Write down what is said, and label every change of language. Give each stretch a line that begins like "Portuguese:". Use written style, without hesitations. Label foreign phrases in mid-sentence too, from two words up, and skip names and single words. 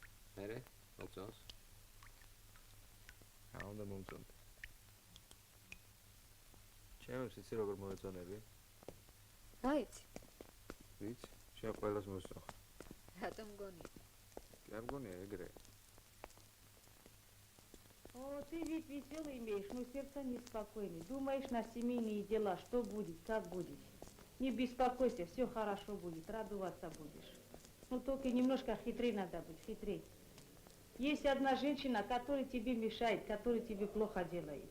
Georgian: მერე, მოგწონს? რა უნდა მომწონდე? ჩემს იცი როგორ მოეწონები? რა იცი? ვიცი, შენ ყველას მოსწონს. რატომ მგონია? არ მგონია ეგრე.
Russian: О, ты ведь веселый имеешь, но сердце неспокойное. Думаешь на семейные дела, что будет, как будет. Не беспокойся, все хорошо будет, радоваться будешь. Ну только немножко хитрее надо быть, хитрее. Есть одна женщина, которая тебе мешает, которая тебе плохо делает.